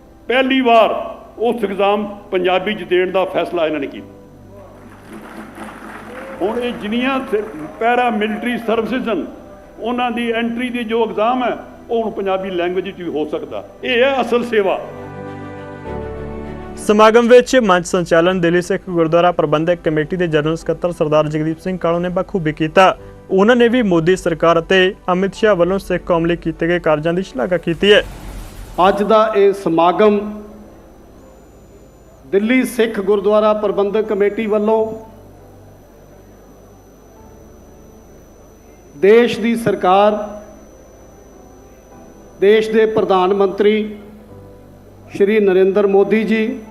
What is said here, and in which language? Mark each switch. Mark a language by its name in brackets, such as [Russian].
[Hindi] पहली बार उस एग्जाम पंजाबी च देने का फैसला इन्होंने किया। हुण ये जिन्नियां पैरा मिलिटरी सर्विसिज उन्हों की एंट्री की जो एग्जाम है वो हुण पंजाबी लैंग्वेज भी हो सकता। ये है असल सेवा। [Punjabi] ਸਮਾਗਮ ਵਿੱਚ ਮੰਚ ਸੰਚਾਲਨ ਦਿੱਲੀ ਸਿੱਖ ਗੁਰਦੁਆਰਾ ਪ੍ਰਬੰਧਕ ਕਮੇਟੀ ਦੇ ਜਨਰਲ ਸਕੱਤਰ ਸਰਦਾਰ ਜਗਦੀਪ ਸਿੰਘ ਕਾਲੋਂ ਨੇ ਬਖੂਬੀ ਕੀਤਾ। ਉਹਨਾਂ ਨੇ ਵੀ ਮੋਦੀ ਸਰਕਾਰ ਅਤੇ ਅਮਿਤ ਸ਼ਾਹ ਵੱਲੋਂ ਸਿੱਖ ਕੌਮ ਲਈ ਕੀਤੇ ਗਏ ਕਾਰਜਾਂ ਦੀ ਸ਼ਲਾਘਾ ਕੀਤੀ ਹੈ। ਅੱਜ ਦਾ ਇਹ ਸਮਾਗਮ ਦਿੱਲੀ ਸਿੱਖ ਗੁਰਦੁਆਰਾ ਪ੍ਰਬੰਧਕ ਕਮੇਟੀ ਵੱਲੋਂ ਦੇਸ਼ ਦੀ ਸਰਕਾਰ, ਦੇਸ਼ ਦੇ ਪ੍ਰਧਾਨ ਮੰਤਰੀ ਸ਼੍ਰੀ ਨਰਿੰਦਰ ਮੋਦੀ ਜੀ,